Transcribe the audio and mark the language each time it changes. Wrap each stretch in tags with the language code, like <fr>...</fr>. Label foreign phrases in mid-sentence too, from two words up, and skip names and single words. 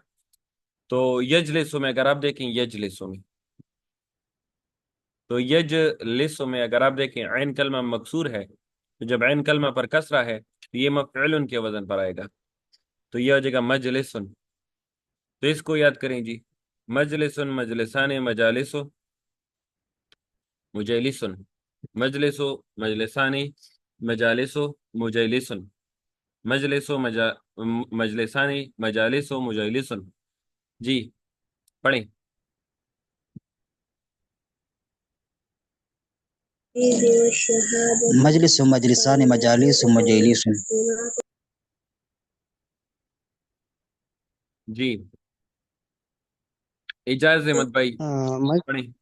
<ur>تو یجلسو میں اگر آپ دیکھیں، یجلسو میں، تو یجلسو میں اگر آپ دیکھیں عین کلمہ مکسور ہے، تو جب عین کلمہ پر کسرہ ہے تو یہ مفعل کے وزن پر آئے گا. تو یہ ہو جائے گا مجلسن. تو اس کو یاد کریں جی،</ur> <ar>مجلسن مجلسان مجالسو مجلسن، مجلسو مجلسانی مجالسو مجلسن، مجلسو مجلسانی مجالسو مجلسن.</ar> <ur>جی پڑھیں.</ur> <ar>مجلس مجلسان مجالس مجالس.</ar> <ur>جی اجاز احمد بھائی پڑھیں.</ur>